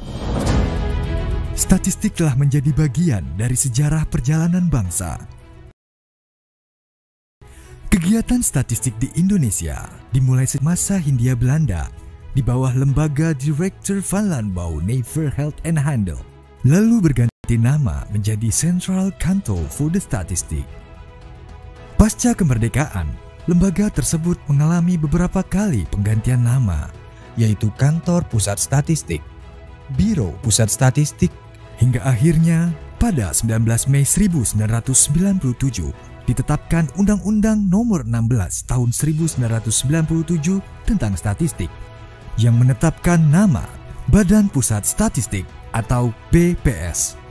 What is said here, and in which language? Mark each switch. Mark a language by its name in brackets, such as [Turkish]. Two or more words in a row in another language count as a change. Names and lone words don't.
[Indonesian] Statistik telah menjadi bagian dari sejarah perjalanan bangsa. Kegiatan statistik di Indonesia dimulai semasa Hindia Belanda di bawah lembaga Directeur van Landbouw Nijverheid en Handel, lalu berganti nama menjadi Central Kantor voor de Statistiek. Pasca kemerdekaan, lembaga tersebut mengalami beberapa kali penggantian nama, yaitu Kantor Pusat Statistik, Biro Pusat Statistik, hingga akhirnya pada 19 Mei 1997 ditetapkan Undang-Undang Nomor 16 Tahun 1997 tentang Statistik yang menetapkan nama Badan Pusat Statistik atau BPS.